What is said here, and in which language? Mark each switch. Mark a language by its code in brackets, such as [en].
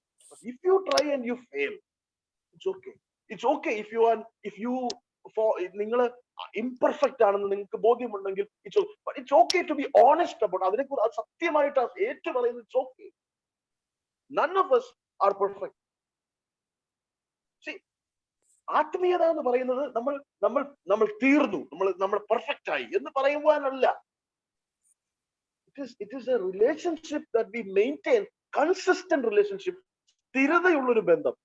[en] But if you try and you fail, it's okay. It's okay if you [ml] നിങ്ങൾ [en] imperfect [ml] ആണെന്ന് നിങ്ങൾക്ക് ബോധ്യമുണ്ടെങ്കിൽ [en] it's okay to be honest about [ml] അതിനെക്കുറിച്ച് സത്യമായിട്ട് ഏറ്റു പറയുന്നത്. [en] It's okay. None of us are perfect. [ml] See, ആത്മീയത എന്ന് പറയുന്നത് നമ്മൾ തീർന്നു, നമ്മൾ പെർഫെക്റ്റ് ആയി എന്ന് പറയുവാനല്ല. [en] It is a relationship that we maintain, consistent relationship, [ml] സ്ഥിരതയുള്ളൊരു ബന്ധം.